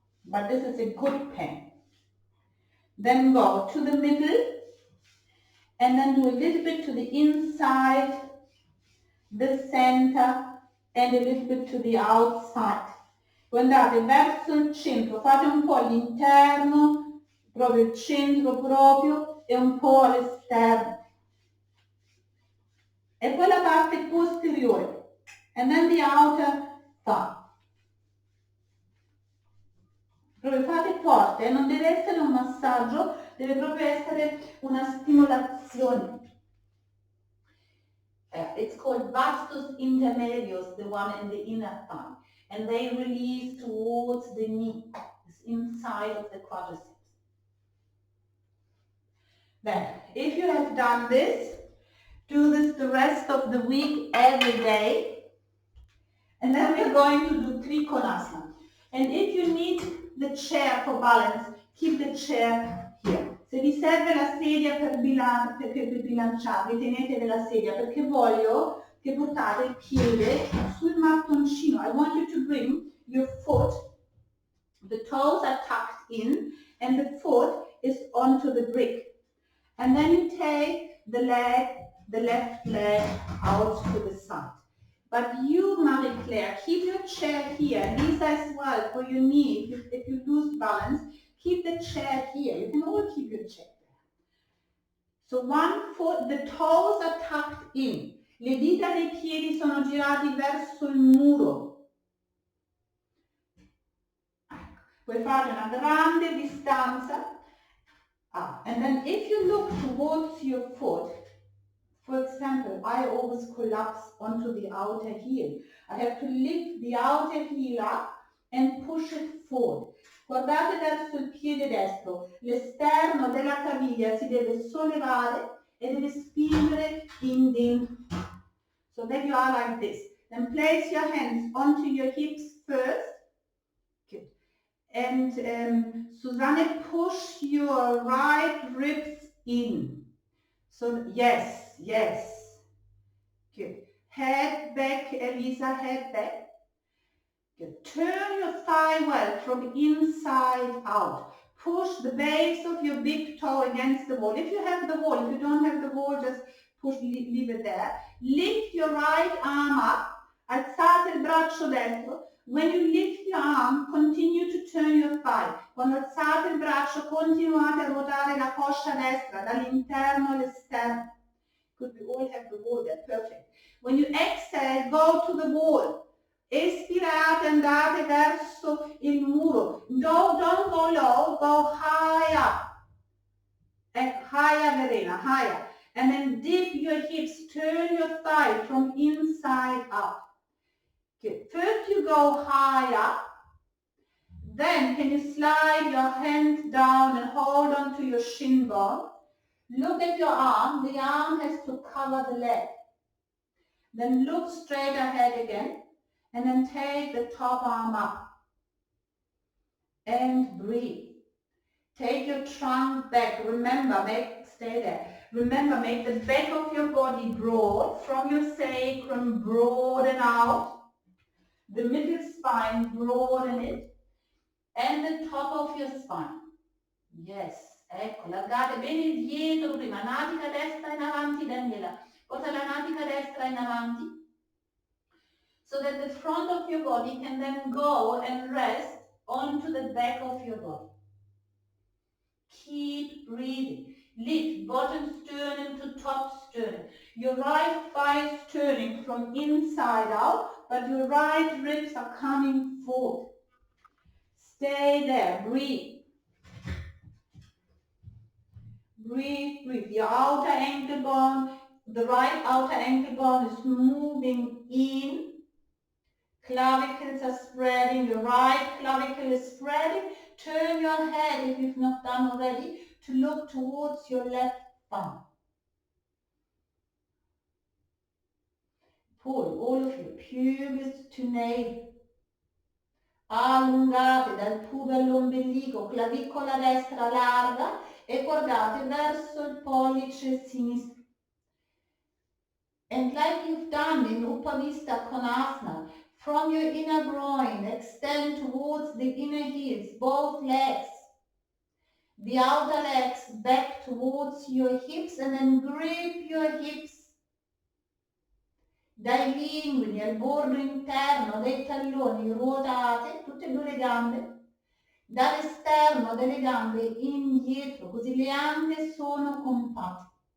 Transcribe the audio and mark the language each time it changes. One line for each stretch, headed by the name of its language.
English: But this is a good pain. Then go to the middle and then do a little bit to the inside, the center and a little bit to the outside.
Italian: Guardate verso il centro, fate un po' all'interno, proprio il centro proprio e un po' all'esterno. E poi la parte posteriore.
English: And then the outer thigh.
Italian: Proprio fate forte, non deve essere un massaggio, deve proprio essere una stimolazione.
English: It's called vastus intermedius, the one in the inner thigh, and they release towards the knee, inside of the quadriceps. Then, if you have done this, do this the rest of the week every day, and then we're going to do Trikonasana. And if you need the chair for balance, keep the chair here.
Italian: Se vi serve la sedia per bilanciarvi, tenetevi la sedia, perché voglio che portate il piede sul mattoncino.
English: I want you to bring your foot, the toes are tucked in, and the foot is onto the brick. And then you take the leg, the left leg out to the side. But you, Marie-Claire, keep your chair here. Lisa as well, for your knee. If you lose balance, keep the chair here. You can all keep your chair there. So one foot, the toes are tucked in.
Italian: Le dita dei piedi sono girati verso il muro. Puoi fare una grande distanza.
English: And then if you look towards your foot, for example, I always collapse onto the outer heel. I have to lift the outer heel up and push it forward.
Italian: Guardate verso il piede destro, l'esterno della caviglia si deve sollevare e deve spingere in dentro.
English: So that you are like this. Then place your hands onto your hips first. Good. And Susanne, push your right ribs in. So yes, yes. Good. Head back, Elisa, head back. Good. Turn your thigh well from inside out. Push the base of your big toe against the wall. If you have the wall, if you don't have the wall, just push, leave it there. Lift your right arm up.
Italian: Alzate il braccio destro.
English: When you lift your arm, continue to turn your thigh.
Italian: Quando alzate il braccio, continuate a ruotare la coscia destra dall'interno all'esterno.
English: Good, we all have the wall there, perfect. When you exhale, go to the wall.
Italian: Espirate, andate verso il muro.
English: Don't go low, go high up. Higher, Verena, higher. And then dip your hips, turn your thigh from inside out. Okay. First you go high up. Then can you slide your hand down and hold on to your shin bone. Look at your arm. The arm has to cover the leg. Then look straight ahead again. And then take the top arm up. And breathe. Take your trunk back. Remember, stay there. Remember, make the back of your body broad. From your sacrum, broaden out. The middle spine, broaden it. And the top of your spine. Yes.
Italian: Ecco, allargate bene dietro prima. Natica destra in avanti, Daniela. Porta la natica destra in avanti.
English: So that the front of your body can then go and rest onto the back of your body. Keep breathing. Lift bottom sternum to top sternum. Your right thigh is turning from inside out, but your right ribs are coming forward. Stay there. Breathe. Breathe, breathe. Your outer ankle bone, the right outer ankle bone is moving in. Clavicles are spreading, your right clavicle is spreading. Turn your head, if you've not done already, to look towards your left thumb. Pull all of your pubis to navel.
Italian: Allungate dal pube all'ombelico, clavicola destra larga e guardate verso il pollice sinistro.
English: And like you've done in Upavista Konasana, from your inner groin, extend towards the inner heels, both legs. The outer legs back towards your hips
Italian: and then grip your hips dai linguini al bordo interno dei talloni, ruotate tutte e due le gambe, dall'esterno delle gambe indietro, così le anche sono compatte.